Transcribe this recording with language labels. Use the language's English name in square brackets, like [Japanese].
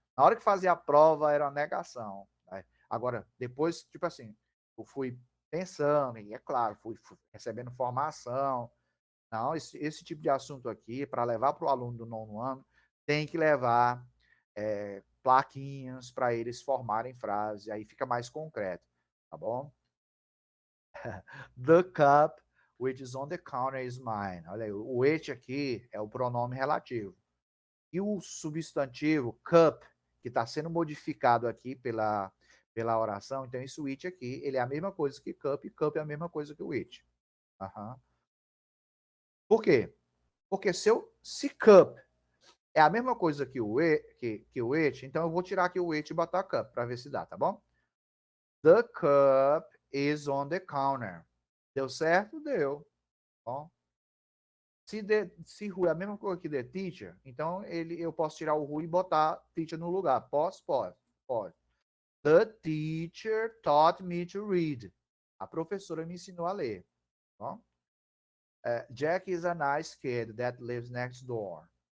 [Portuguese] Na hora que fazia a prova, era uma negação. Né? Agora, depois, tipo assim, eu fui pensando, e é claro, fui recebendo formação. Não, esse tipo de assunto aqui, para levar para o aluno do nono ano, tem que levar plaquinhas para eles formarem frases, aí fica mais concreto, tá bom? [English] The cup which is on the counter is mine. [Portuguese] Olha aí, o it aqui é o pronome relativo. E o substantivo cup, que está sendo modificado aqui pela oração, então esse it aqui, ele é a mesma coisa que cup, e cup é a mesma coisa que o it. Uhum. Por quê? Porque se cup é a mesma coisa que o it, então eu vou tirar aqui o it e botar cup para ver se dá, tá bom? [English] The cup is on the counter. [Portuguese] Deu certo? Deu. Bom, se who é a mesma coisa que the teacher, então eu posso tirar o who e botar teacher no lugar. Posso? Pode. [English] The teacher taught me to read. [Portuguese] A professora me ensinou a ler. Bom? [English] Jack is a nice kid that lives next door.